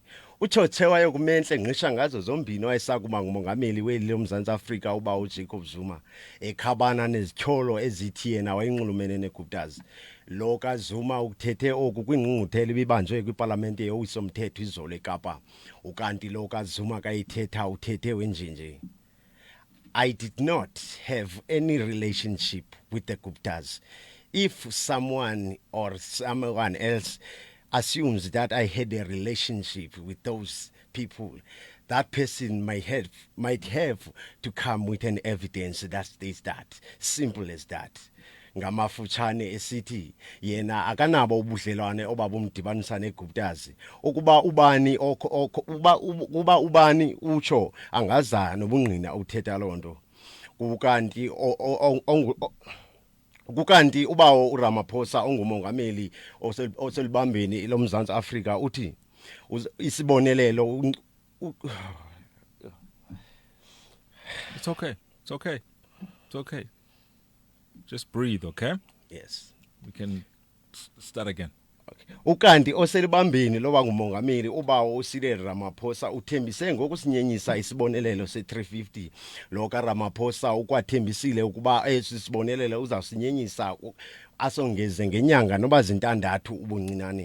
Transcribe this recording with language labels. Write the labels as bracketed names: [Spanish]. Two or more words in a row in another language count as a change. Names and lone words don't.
[Xhosa] Utshothe wayokumenhle ngqisha ngazo zombini wayesakuba ngumongameli weli loMzantsi Afrika uba uJacob Zuma ekhabana nezityholo ezithi yena wayenxulumene neGupta's. Lo kaZuma ukuthethe oku kwingqungquthela ibibanjwe kwiParlamente yowisomthetho izolo eKapa. Ukanti lo kaZuma kayithetha uthethe wenjenje. [English] I did not have any relationship with the Gupta's. If someone or someone else assumes that I had a relationship with those people, that person might have to come with an evidence that states that. Simple as that. [Xhosa] Ngamafutshane esithi yena akanabo ubudlelwane obabumdibanisa neGupta's. Ukuba ubani utsho angaza nobungqina uthetha lonto. Kukanti ubawo uRamaphosa ongumongameli oselibambeni loMzantsi Afrika uthi isibonelelo. [English] It's okay. Just breathe, okay? Yes. We can start again. Okay. [Xhosa] Ukanti oselibambeni loba ngumongameli ubawo uCyril Ramaphosa uthembise ngokusinyenyisa isibonelelo se350. Lo kaRamaphosa ukwathembisile ukuba esisibonelelo uzawusinyenyisa asongeze ngenyanga noba zintandathu ubuncinane.